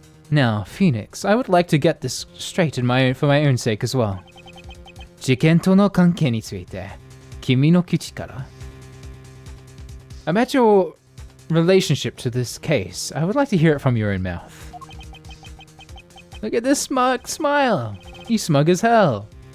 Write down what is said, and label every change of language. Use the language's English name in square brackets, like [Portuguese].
[English] Now, Phoenix, I would like to get this straight for my own sake as well. [Japanese] 事件との関係について、君の口から。 [English] About your relationship to this case, I would like to hear it from your own mouth. Look at this smug smile. You smug as hell.